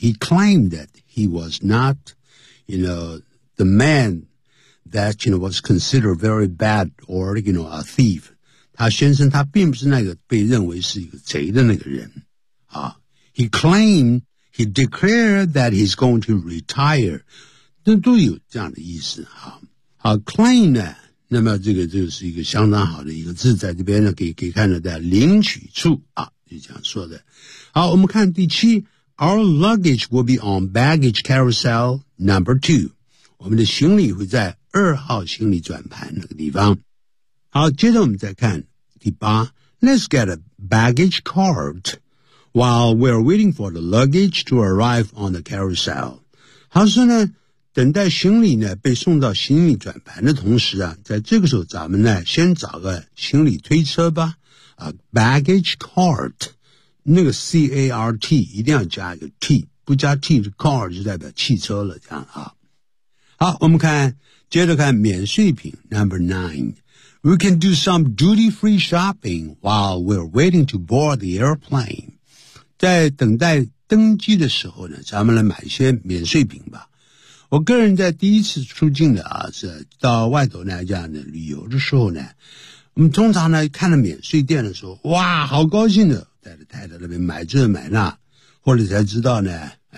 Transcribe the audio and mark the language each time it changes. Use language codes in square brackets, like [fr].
[en] He claimed that he was not, you know, the man that, you know, was considered very bad or, you know, a thief. [zh] 他宣称他并不是那个被认为是一个贼的那个人。 [en] 好 ,he claimed, he declared that he's going to retire. [zh] 那都有这样的意思。好好 ,claim 呢那么这个是一个相当好的一个字在这边呢给看到的领取处啊就这样说的。 [en] 好我们看第七 ,our luggage will be on baggage carousel number two. [zh] 我们的行李会在二号行李转盘那个地方。 [en] 好接着我们再看第八 ,let's get a baggage card while we're waiting for the luggage to arrive on the carousel. [zh] 好说呢等待行李呢被送到行李转盘的同时啊在这个时候咱们呢先找个行李推车吧啊 baggage cart, 那个 CART, 一定要加一个 T, 不加 T, 的 car 就代表汽车了这样啊。好我们看接着看免税品 [en] ,number nine, we can do some duty-free shopping while we're waiting to board the airplane. [zh] 在等待登机的时候呢咱们来买一些免税品吧。我个人在第一次出境的啊是到外头呢这样的旅游的时候呢我们通常呢看了免税店的时候哇好高兴的带着太太那边买这买那后来才知道呢